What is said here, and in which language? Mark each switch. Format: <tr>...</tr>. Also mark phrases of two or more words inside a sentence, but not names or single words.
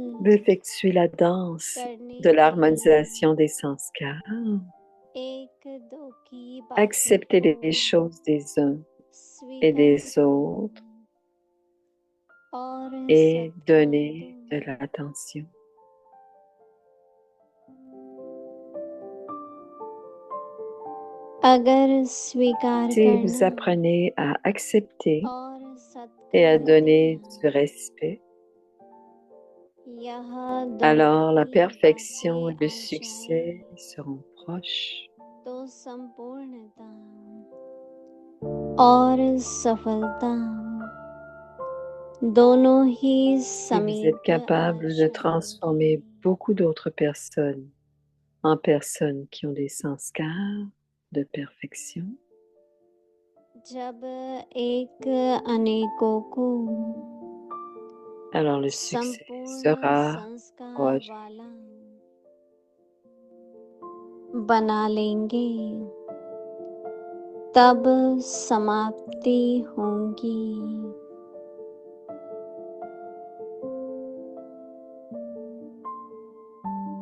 <fr>d'effectuer la danse</fr> <hi>करने</hi> <fr>de l'harmonisation des sanskars.</fr> <hi>एक दो की बातों</hi> <fr>Accepter</fr> <hi>को</hi> <fr>les choses des uns et</fr> <hi>स्वीकार</hi> <fr>des autres</fr> <hi>और</hi> <fr>et</fr> <hi>सद्भाव</hi> <fr>donner</fr> <hi>दो।</hi> <fr>de l'attention.</fr> <hi>अगर स्वीकार</hi> <fr>Si vous</fr> <hi>करना</hi> <fr>apprenez à accepter</fr> <hi>और</hi> <fr>et à</fr> <hi>सत्कार</hi> <fr>donner</fr> <hi>देना,</hi> <fr>du respect,</fr> <hi>यह</hi> <fr>alors la</fr> <hi>दोनों ही</hi> <fr>perfection et</fr> <hi>बातें</hi> <fr>le</fr> <hi>आ</hi> <fr>succès</fr> <hi>जाएं</hi> <fr>seront proches.</fr> <hi>तो संपूर्णता और सफलता दोनों ही</hi> <fr>Si vous êtes</fr> <hi>समीप आ</hi> <fr>capable de transformer</fr> <hi>जाएंगी।</hi> <fr>beaucoup d'autres personnes en personnes qui ont des sanskars de perfection,</fr> <hi>जब एक अनेकों को</hi> <fr>alors le succès</fr> <hi>संपूर्ण</hi> <fr>sera</fr> <hi>संस्कार</hi> <fr>proche.</fr> <hi>वाला बना लेंगे तब समाप्ति होंगी। ओम</hi>